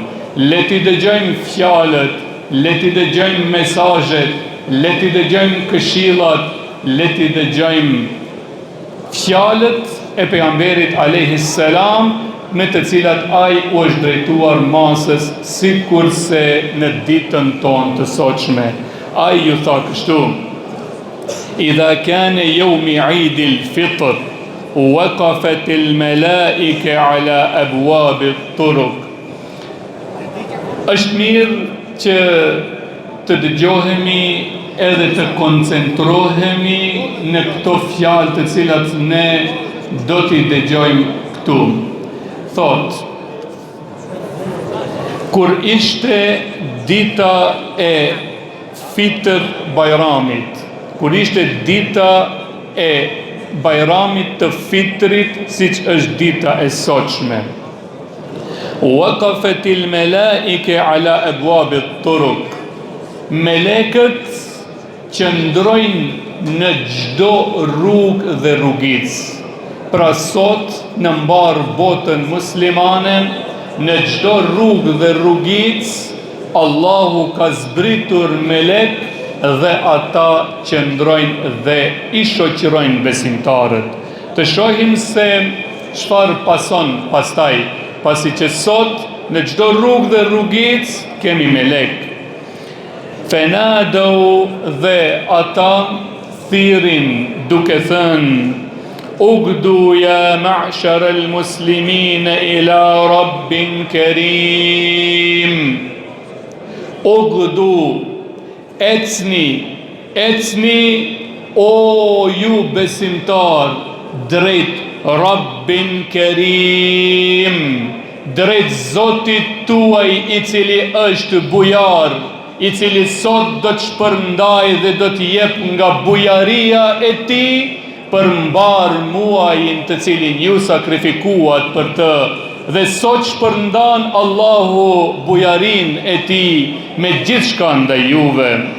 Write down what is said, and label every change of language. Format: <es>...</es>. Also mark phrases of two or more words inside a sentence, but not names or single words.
<sq>Le t'i dëgjojmë fjalët, le t'i dëgjojmë mesazhet, le t'i dëgjojmë këshillat, le t'i dëgjojmë fjalët e pejgamberit</sq> <ar>عليه السلام,</ar> <sq>me të cilat ai u është drejtuar masës, sikurse në ditën tonë të sotshme. Ai ju tha kështu:</sq> <ar>إذا كان يوم عيد الفطر وقفت الملائكة على أبواب الطرق.</ar> <sq>Është mirë që të dëgjohemi edhe të koncentrohemi në këto fjalë të cilat ne do t'i dëgjojmë këtu. Thot: kur ishte dita e Fitr Bajramit, kur ishte dita e bajramit të fitrit, siç është dita e sotshme.</sq> <ar>وقفت الملائكة على أبواب الطرق.</ar> <sq>Melekët qëndrojnë në çdo rrugë dhe rrugicë. Pra sot në mbar botën muslimane, në çdo rrugë dhe rrugicë, Allahu ka zbritur melek dhe ata qëndrojnë dhe i shoqërojnë besimtarët. Të shohim se çfarë pason pastaj, pasi që sot në çdo rrugë dhe rrugicë kemi melek. Fenadau, dhe ata thirin duke thënë:</sq> <ar>اغدوا يا معشر المسلمين إلى رب كريم.</ar> <sq>Ugdu, ecni o ju besimtar, drejt</sq> <ar>رب كريم,</ar> <sq>drejt Zotit tuaj i cili është bujar, i cili sot do të shpërndaj dhe do të jep nga bujaria e tij për mbar muajin të cilin ju sakrifikuat për të, dhe sot shpërndan Allahu bujarin e tij me gjithçka ndaj juve.</sq>